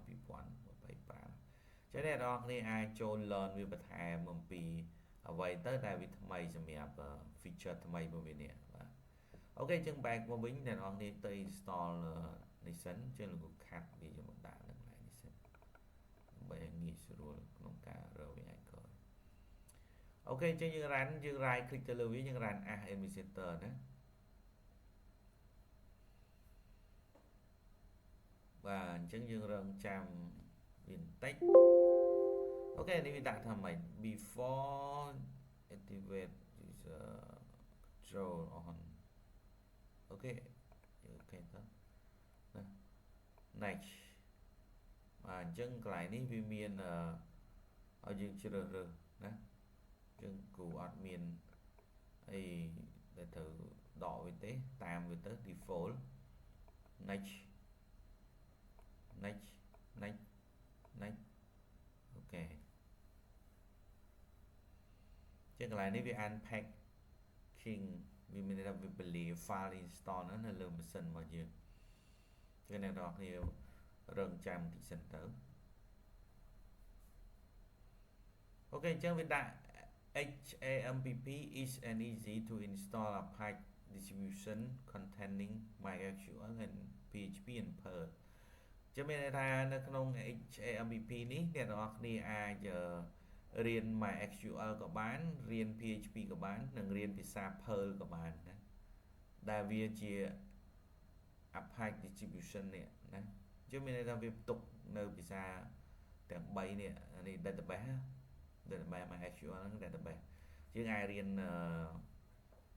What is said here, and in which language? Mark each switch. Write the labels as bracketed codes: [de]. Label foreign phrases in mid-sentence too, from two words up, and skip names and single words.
[km] 2025ចឹងអ្នកនរគ្នាអាចចូល learn វាបន្ថែមអំពីអ្វីទៅដែលវាថ្មីសម្រាប់ feature ថ្មីរបស់វានេះបាទអូខេចឹង back មកវិញអ្នកនរគ្នាទៅ install នេះសិនចឹងលោក ខាត់វាយកមកដាក់នៅកន្លែងនេះសិនដើម្បីឲ្យងាយស្រួលក្នុងការរកវាឲ្យក្រោយអូខេចឹងយើង run យើង [en] right click [km] ទៅលើវាយើង [en] run as administrator [km] ណា បាទអញ្ចឹងយើងរងចាំវាបន្តិចអូខេនេះវាដាក់ថាម៉េច [en] before activate user control on [km] អូខេយើងអូខេទៅណា next បាទអញ្ចឹងកន្លែងនេះវាមានឲ្យយើងជ្រើសរើសណាអញ្ចឹងគ្រូអត់មានអីដែលត្រូវដកវាទេតាមវាទៅ [en] default next next next next [km] អូខេចឹងកន្លែងនេះវា unpacking វាមានន័យថាវាពលា file install នៅលើម៉ាស៊ីនរបស់យើងចឹងអ្នកនរគ្នារងចាំបន្តិចសិនទៅ អូខេអញ្ចឹងវាដាក់ [en] HAMPP is an easy to install Apache distribution containing MySQL and PHP and Perl [km] ចឹងមានន័យថានៅក្នុង HAMPP នេះអ្នកនរគ្នាអាចរៀន MySQL ក៏បានរៀន PHP ក៏បាននិងរៀនភាសា Perl ក៏បានណាដែលវាជា [en] Apache distribution [km] នេះណាចឹងមានន័យថាវាផ្ទុកនៅភាសាទាំង3នេះនេះ [en] database database MySQL [km] ហ្នឹង database យើងអាចរៀន